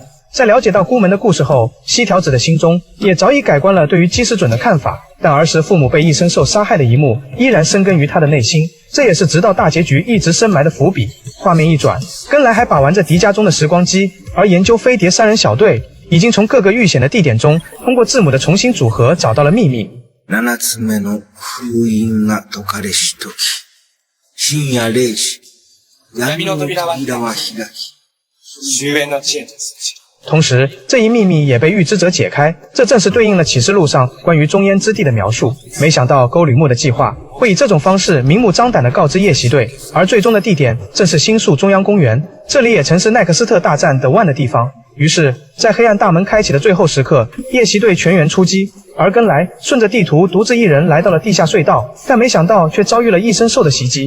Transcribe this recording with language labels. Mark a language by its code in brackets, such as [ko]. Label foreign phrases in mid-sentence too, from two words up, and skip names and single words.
[zh] 在了解到孤门的故事后，西条子的心中也早已改观了对于基石准的看法，但儿时父母被异生兽杀害的一幕依然深根于他的内心，这也是直到大结局一直深埋的伏笔。画面一转，根来还把玩着迪迦中的时光机，而研究飞碟三人小队已经从各个遇险的地点中通过字母的重新组合找到了秘密。 [ja] 7 つ目の封印が解かれし時、深夜0時、闇の扉は開き、終焉の知恵と通じ。 [zh] 同时，这一秘密也被预知者解开，这正是对应了启示录上关于中烟之地的描述。没想到沟吕木的计划会以这种方式明目张胆地告知夜袭队，而最终的地点正是新宿中央公园，这里也曾是奈克斯特大战的万的地方。于是，在黑暗大门开启的最后时刻，夜袭队全员出击，而根来顺着地图独自一人来到了地下隧道，但没想到却遭遇了异生兽的袭击。